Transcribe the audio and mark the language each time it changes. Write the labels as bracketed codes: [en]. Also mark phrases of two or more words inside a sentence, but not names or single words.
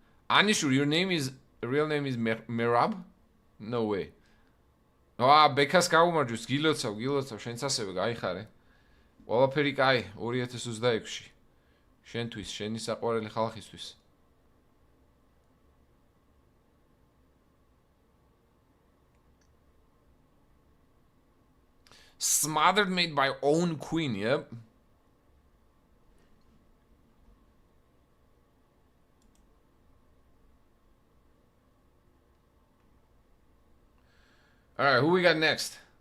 [en] Anishur, your real name is Merab? No way. [ka] ბექას გაუმარჯოს, გილოცავ, შენც ასევე გაიხარე. ყველაფერი კაი 2026-ში. შენთვის, შენი საყვარელი ხალხისთვის. [en] Smothered made by own queen, yep. Alright, who we got next?